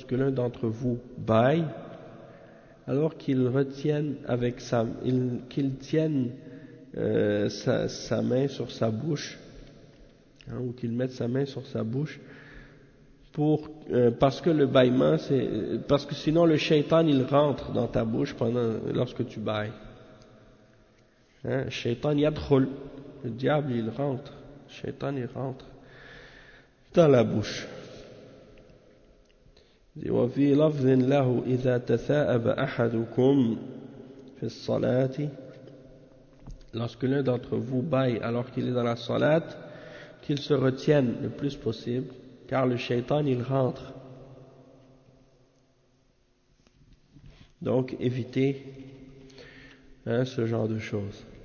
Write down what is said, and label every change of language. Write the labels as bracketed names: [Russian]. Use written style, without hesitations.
[French] d'entre vous bâille, alors qu'il retienne avec sa, il, qu'il tienne sa main sur sa bouche, hein, ou qu'il mette sa main sur sa bouche, parce que le bâillement, c'est, parce que sinon le shaitan il rentre dans ta bouche lorsque tu bâilles. Hein, [Arabic] shaitan yadkhul. [French] Le diable, il rentre, Shaitan, il rentre dans la bouche. [Arabic] Et وفي لفظ له إذا تثاءب أحدكم في الصلاة. [French] Lorsque l'un d'entre vous bâille alors qu'il est dans la salat, qu'il se retienne le plus possible, car le Shaitan, il rentre. Donc, évitez ce genre de choses.